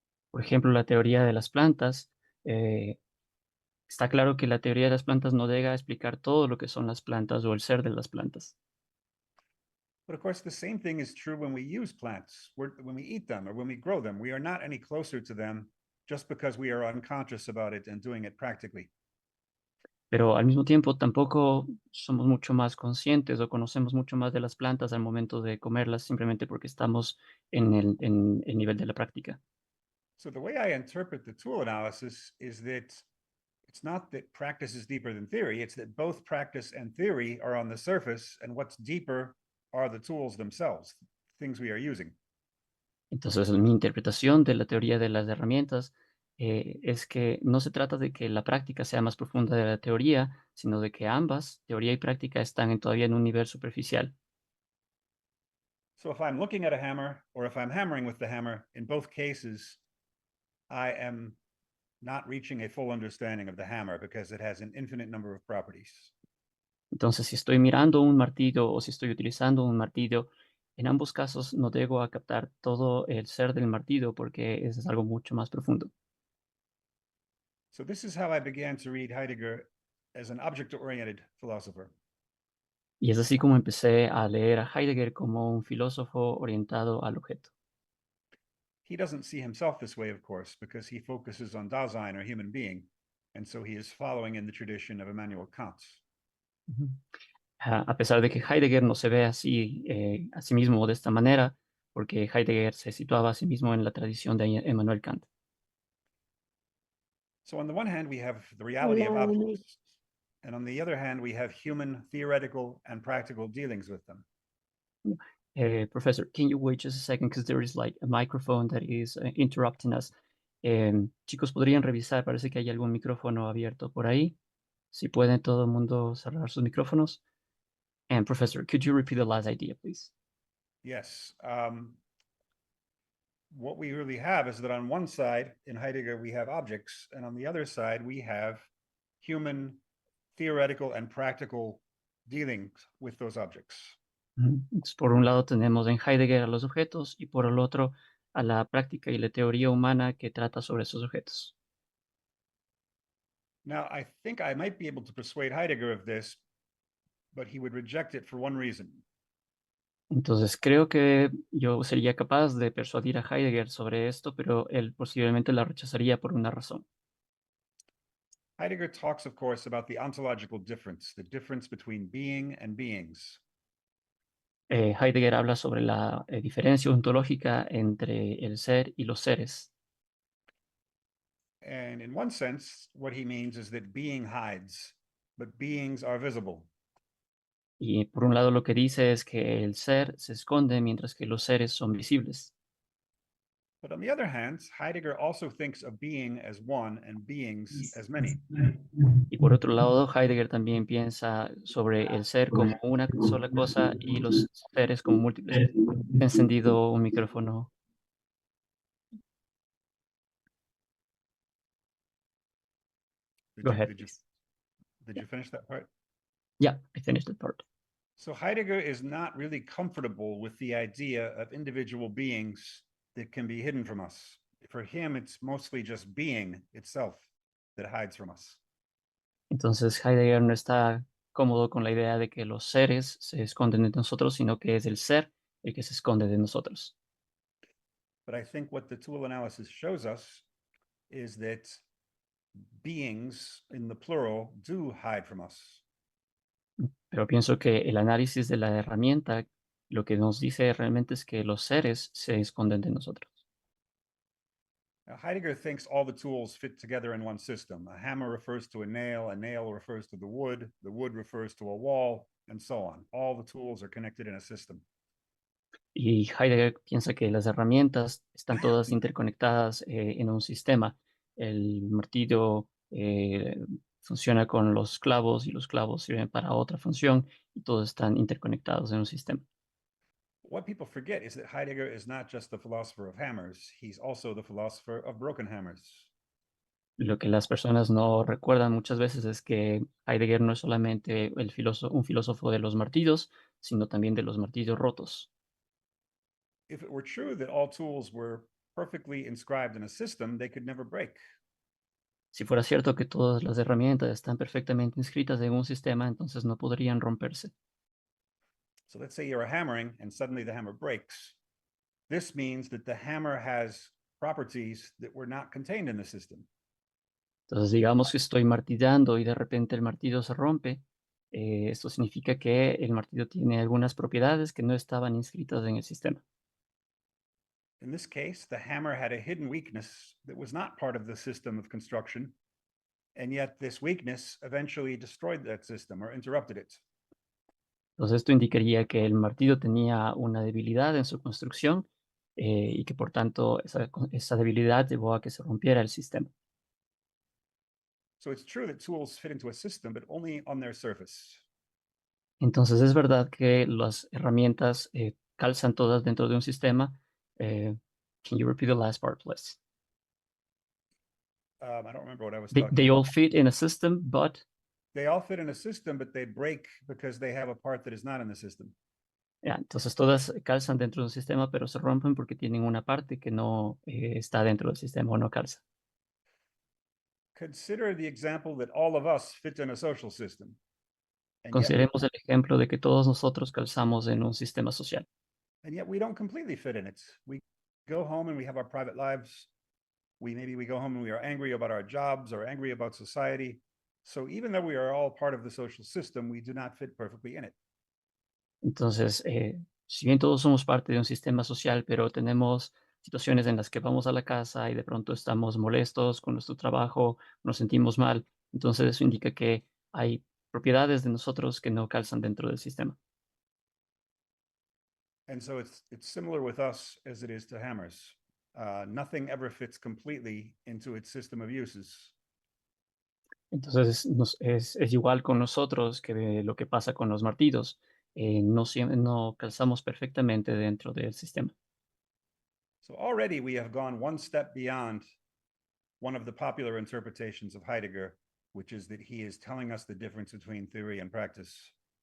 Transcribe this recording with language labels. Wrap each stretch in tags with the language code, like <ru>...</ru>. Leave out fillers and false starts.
<es>Por ejemplo, la teoría de las plantas. Está claro que la teoría de las plantas no llega a explicar todo lo que son las plantas o el ser de las plantas.</es> <en>But of course, the same thing is true when we use plants, when we eat them or when we grow them. We are not any closer to them just because we are unconscious about it and doing it practically.</en> <es>Pero al mismo tiempo tampoco somos mucho más conscientes o conocemos mucho más de las plantas al momento de comerlas simplemente porque estamos en el nivel de la práctica.</es> <en>So the way I interpret the tool analysis is that it's not that practice is deeper than theory, it's that both practice and theory are on the surface, and what's deeper are the tools themselves, things we are using.</en> <es>Entonces, mi interpretación de la teoría de las herramientas es que no se trata de que la práctica sea más profunda de la teoría, sino de que ambas, teoría y práctica, están todavía en un nivel superficial.</es> <en>So if I'm looking at a hammer or if I'm hammering with the hammer, in both cases, I am not reaching a full understanding of the hammer because it has an infinite number of properties.</en> <es>Entonces, si estoy mirando un martillo o si estoy utilizando un martillo, en ambos casos no llego a captar todo el ser del martillo porque es algo mucho más profundo.</es> <en>So this is how I began to read Heidegger as an object-oriented philosopher.</en> <es>Y es así como empecé a leer a Heidegger como un filósofo orientado al objeto.</es> <en>He doesn't see himself this way, of course, because he focuses on Dasein or human being, and so he is following in the tradition of Immanuel Kant. Ujú.</en> <es>A pesar de que Heidegger no se ve así a sí mismo de esta manera, porque Heidegger se situaba a sí mismo en la tradición de Immanuel Kant.</es> <en>So on the one hand, we have the reality of objects, and on the other hand, we have human theoretical and practical dealings with them. Professor, can you wait just a second because there is like a microphone that is interrupting us.</en> <es>Chicos, podrían revisar, parece que hay algún micrófono abierto por ahí. Si pueden todo el mundo cerrar sus micrófonos.</es> <en>And Professor, could you repeat the last idea, please? Yes. What we really have is that on one side, in Heidegger, we have objects, and on the other side, we have human theoretical and practical dealings with those objects.</en> <es>Entonces, por un lado tenemos en Heidegger a los objetos y por el otro a la práctica y la teoría humana que trata sobre esos objetos.</es> <en>Now, I think I might be able to persuade Heidegger of this, but he would reject it for one reason.</en> <es>Entonces creo que yo sería capaz de persuadir a Heidegger sobre esto, pero él posiblemente la rechazaría por una razón.</es> <en>Heidegger talks, of course, about the ontological difference, the difference between being and beings.</en> <es>Heidegger habla sobre la diferencia ontológica entre el ser y los seres.</es> <en>And in one sense, what he means is that being hides, but beings are visible.</en> <es>Y por un lado lo que dice es que el ser se esconde mientras que los seres son visibles.</es> <en>But on the other hand, Heidegger also thinks of being as one and beings as many.</en> <es>Y por otro lado, Heidegger también piensa sobre el ser como una sola cosa y los seres como múltiples. He encendido un micrófono.</es> <en>Go ahead, please. Did you finish that part? Yeah, I finished that part. So Heidegger is not really comfortable with the idea of individual beings that can be hidden from us. For him, it's mostly just being itself that hides from us.</en> <es>Entonces Heidegger no está cómodo con la idea de que los seres se esconden de nosotros, sino que es el ser el que se esconde de nosotros.</es> <en>But I think what the tool analysis shows us is that beings in the plural do hide from us.</en> <es>Pero pienso que el análisis de la herramienta lo que nos dice realmente es que los seres se esconden de nosotros.</es> <en>Now, Heidegger thinks all the tools fit together in one system. A hammer refers to a nail refers to the wood refers to a wall, and so on. All the tools are connected in a system.</en> <es>Y Heidegger piensa que las herramientas están todas interconectadas en un sistema. El martillo funciona con los clavos y los clavos sirven para otra función y todos están interconectados en un sistema.</es> <en>What people forget is that Heidegger is not just the philosopher of hammers, he's also the philosopher of broken hammers.</en> <es>Lo que las personas no recuerdan muchas veces es que Heidegger no es solamente un filósofo de los martillos, sino también de los martillos rotos.</es> <en>If it were true that all tools were perfectly inscribed in a system, they could never break.</en> <es>Si fuera cierto que todas las herramientas están perfectamente inscritas en un sistema, entonces no podrían romperse.</es> <en>So let's say you're hammering and suddenly the hammer breaks. This means that the hammer has properties that were not contained in the system.</en> <es>Entonces, digamos que estoy martillando y de repente el martillo se rompe. Esto significa que el martillo tiene algunas propiedades que no estaban inscritas en el sistema.</es> <en>In this case, the hammer had a hidden weakness that was not part of the system of construction, and yet this weakness eventually destroyed that system or interrupted it.</en> <es>Entonces, esto indicaría que el martillo tenía una debilidad en su construcción y que por tanto esa debilidad llevó a que se rompiera el sistema.</es> <en>So it's true that tools fit into a system, but only on their surface.</en> <es>Entonces, es verdad que las herramientas calzan todas dentro de un sistema.</es> <en>Can you repeat the last part, please? I don't remember what I was They, talking they about. all fit in a system, but They all fit in a system, but they break because they have a part that is not in the system.</en> <es>ya, entonces todas calzan dentro de un sistema, pero se rompen porque tienen una parte que no está dentro del sistema o no calza.</es> <en>Consider the example that all of us fit in a social system. And yet,</en> <es>Consideremos el ejemplo de que todos nosotros calzamos en un sistema social.</es> <en>and yet we don't completely fit in it. We go home and we have our private lives. Maybe we go home and we are angry about our jobs or angry about society. So even though we are all part of the social system, we do not fit perfectly in it.</en> <es>Entonces, si bien todos somos parte de un sistema social, pero tenemos situaciones en las que vamos a la casa y de pronto estamos molestos con nuestro trabajo, nos sentimos mal, entonces eso indica que hay propiedades de nosotros que no calzan dentro del sistema.</es> <en>And so it's similar with us as it is to hammers. Nothing ever fits completely into its system of uses.</en> <es>Entonces es igual con nosotros que de lo que pasa con los martillos. No calzamos perfectamente dentro del sistema.</es> <en>So already we have gone one step beyond one of the popular interpretations of Heidegger, which is that he is telling us the difference between theory and practice.</en>